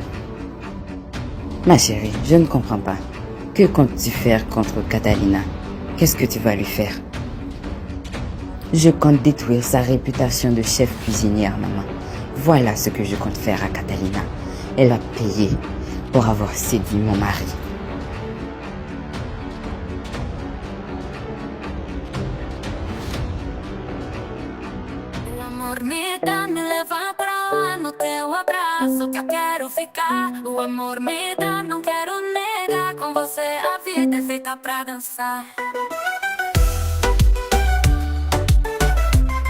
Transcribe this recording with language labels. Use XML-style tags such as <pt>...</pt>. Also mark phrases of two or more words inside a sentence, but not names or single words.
<fr>Ma chérie, je ne comprends pas. Que comptes-tu faire contre Catalina? Qu'est-ce que tu vas lui faire? Je compte détruire sa réputation de chef cuisinière, maman. Voilà ce que je compte faire à Catalina. Elle a payé pour avoir séduit mon mari.</fr> <pt>Amor me leva pra lá no teu abraço que eu quero ficar. O amor me dá, não quero negar. Com você a vida é feita pra dançar.</pt>